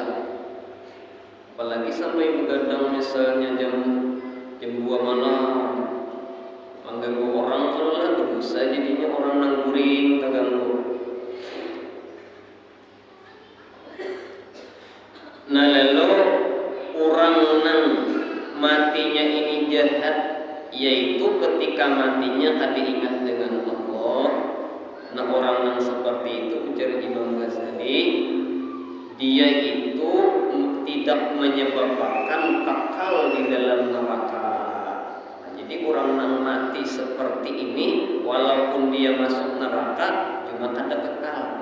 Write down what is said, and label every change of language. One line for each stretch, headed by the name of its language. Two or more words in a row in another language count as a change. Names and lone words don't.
Indonesian: Apalagi sampai begadang misalnya jam 2 malam, mengganggu orang kalau lah berdosa jadinya orang nang guring terganggu. Nah lalu orang nang matinya ini jahat, yaitu ketika matinya kada ingat dengan Allah. Nah orang yang seperti itu ujar Imam Ghazali dia itu tidak menyebabkan kekal di dalam neraka. Nah, jadi orang yang mati seperti ini walaupun dia masuk neraka cuma ada kekal.